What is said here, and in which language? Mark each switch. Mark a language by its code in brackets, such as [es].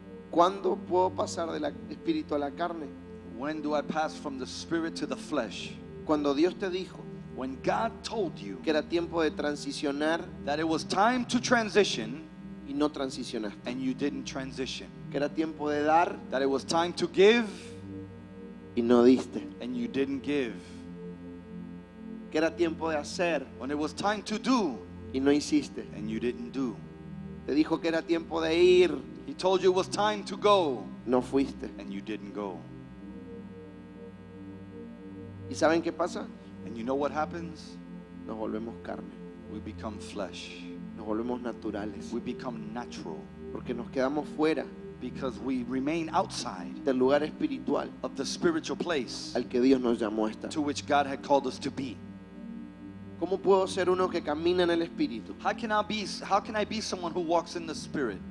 [es] ¿cuándo puedo pasar del espíritu a la carne? [en] when do I pass from the spirit to the flesh? [es] Cuando Dios te dijo [en] When God told you [es] que era tiempo de transicionar [en] that it was time to transition [es] y no transicionaste. [en] and you didn't transition. [es] Que era tiempo de dar [en] That it was time to give [es] y no diste. [en] and you didn't give. [es] Que era tiempo de hacer [en] When it was time to do [es] y no hiciste. [en] and you didn't do. [es] Te dijo que era tiempo de ir, [en] He told you it was time to go [es] no fuiste. [en] and you didn't go. [es] ¿Y saben qué pasa? [en] And you know what happens? [es] Nos volvemos carne, [en] We become flesh. [es] nos volvemos naturales, [en] We become natural [es] porque nos quedamos fuera [en] because we remain outside [es] del lugar espiritual [en] of the spiritual place [es] al que Dios nos llamó a estar. [en] to which God had called us to be. [es] ¿Cómo puedo ser uno que camina en el espíritu? [en] How can I be someone who walks in the spirit?